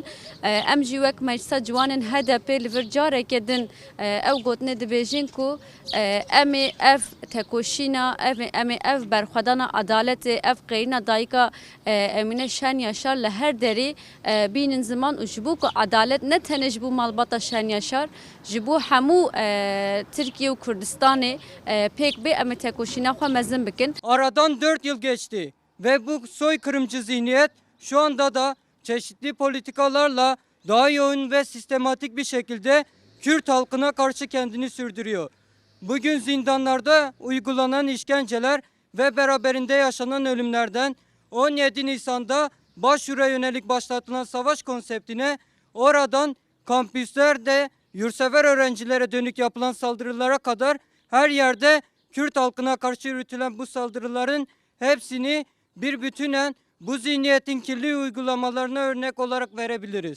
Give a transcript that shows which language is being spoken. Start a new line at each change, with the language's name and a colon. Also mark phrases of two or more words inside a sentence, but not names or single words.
Kurdish: Em jî wek Meclisa Ciwanên HDP li vir carekê din ew gotinê dibêjin ku em ê ev tekoşîna em ê ev berxwedana adaletê ev qeyîna dayika Emîne Şen Yaşar li her derê bînin ziman û ji bo ku adalet ne tenê ji bo malbata Şen Yaşar ji bo hemû Tirkiye û Kurdistanê pêk bê em ê tekoşîna xwe mezin bikin.
Turkish: Aradan 4 yıl geçti ve bu soykırımcı zihniyet şu anda da çeşitli politikalarla daha yoğun ve sistematik bir şekilde Kürt halkına karşı kendini sürdürüyor. Bugün zindanlarda uygulanan işkenceler ve beraberinde yaşanan ölümlerden 17 Nisan'da Başyur'a yönelik başlatılan savaş konseptine, oradan kampüslerde yurtsever öğrencilere dönük yapılan saldırılara kadar her yerde Kürt halkına karşı yürütülen bu saldırıların hepsini bir bütünen bu zihniyetin kirli uygulamalarına örnek olarak verebiliriz.